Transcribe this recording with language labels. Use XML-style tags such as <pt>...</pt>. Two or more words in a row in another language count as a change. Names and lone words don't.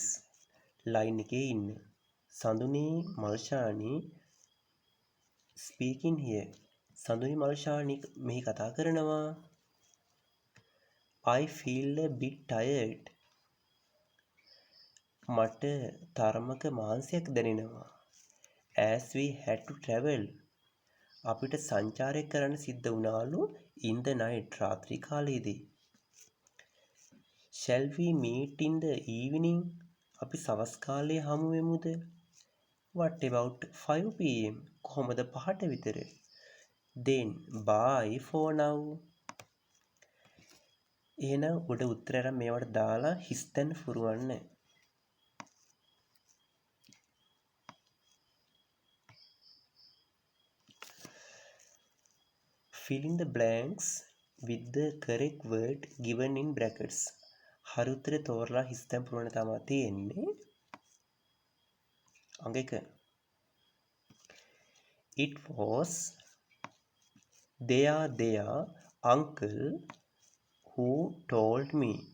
<si>line එකේ ඉන්න. සඳුනි මල්ෂානි</si> <en>speaking here.</en> <si>සඳුනි මල්ෂානි මෙහි කතා කරනවා.</si> <en>I feel a bit tired.</en> <si>මට තරමක මාංශයක් දැනෙනවා.</si> <en>As we had to travel.</en> <si>අපිට සංචාරය කරන්න සිද්ධ වුණාලු</si> <en>in the night</en> <si>රාත්‍රී කාලයේදී.</si> <en>Shall we meet in the evening?</en> <si>අපි සවස් කාලයේ හමු වෙමුද?</si> <en>What about 5 pm?</en> <si>කොහොමද 5ට විතර?</si> <en>Then bye for now.</en> <si>එහෙනම් උඩ උත්තරය අරන් මේවට දාලා හිස්තැන් පුරවන්න.</si> <en>Fill in the blanks with the correct word given in brackets.</en> <si>හරි උත්තරේ තෝරලා හිස්තැන් පුරවන්න තමයි තියෙන්නේ. අංක 1.</si> <en>It was their uncle who told me.</en>